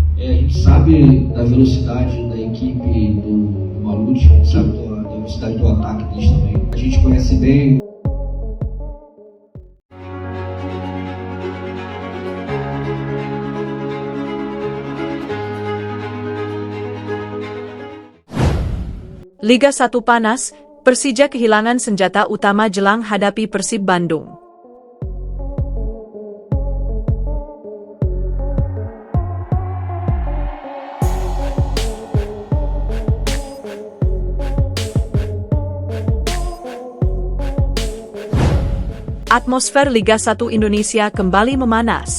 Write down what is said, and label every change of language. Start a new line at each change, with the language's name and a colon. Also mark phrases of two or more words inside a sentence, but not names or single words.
Portuguese: A gente sabe da velocidade da equipe do Malucci, a gente sabe da velocidade do ataque deles também. A gente conhece bem.
Indonesian: Liga 1 panas, Persija kehilangan senjata utama jelang hadapi Persib Bandung. Atmosfer Liga 1 Indonesia kembali memanas.